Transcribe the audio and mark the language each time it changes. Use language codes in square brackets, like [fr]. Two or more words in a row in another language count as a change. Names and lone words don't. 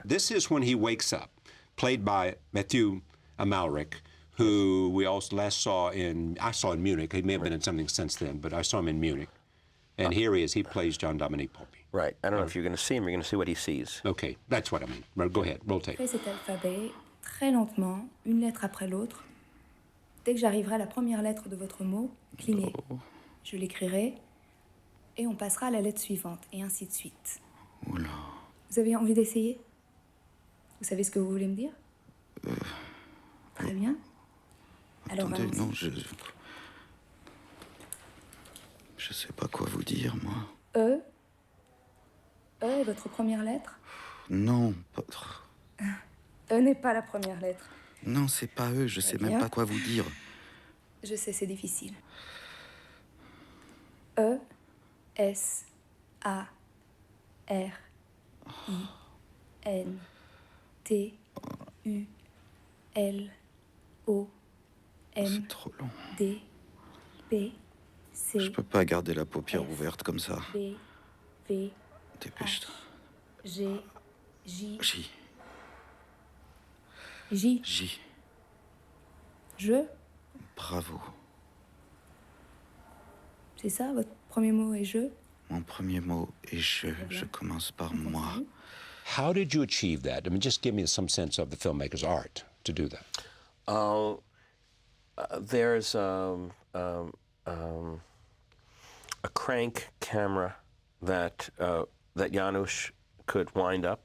[en] This is when he wakes up, played by Mathieu Amalric, who we also last saw in Munich. He may have been in something since then, but I saw him in Munich. And here he is. He plays Jean-Dominique Bauby. Right. I don't know if you're going to see him. You're going to see what he sees. Okay, that's what I mean. Well, go ahead, roll tape. [fr] Fais cet alphabet très lentement, une lettre après l'autre. Dès que j'arriverai à la première lettre de votre mot, clinez. Je l'écrirai et on passera à la lettre suivante, et ainsi de suite. Oula. Vous avez envie d'essayer? Vous savez ce que vous voulez me dire? Très bien. Alors, Attendez, allons-y. non, je sais pas quoi vous dire, moi. E. E est votre première lettre? Non, pas... E n'est pas la première lettre. Non, c'est pas eux, je sais bien. même pas quoi vous dire. Je sais, c'est difficile. E, S, A, R, I, N, T, U, L, O, M, C'est trop long. D, P, C, Je peux pas garder la paupière F, ouverte comme ça. B, V, Dépêche-toi. G, J, J. J, J. je. Bravo. C'est ça, votre premier mot est je? Mon premier mot est je. Je commence par moi. [en] How did you achieve that? I mean, just give me some sense of the filmmaker's art to do that. There's a crank camera that Janusz could wind up.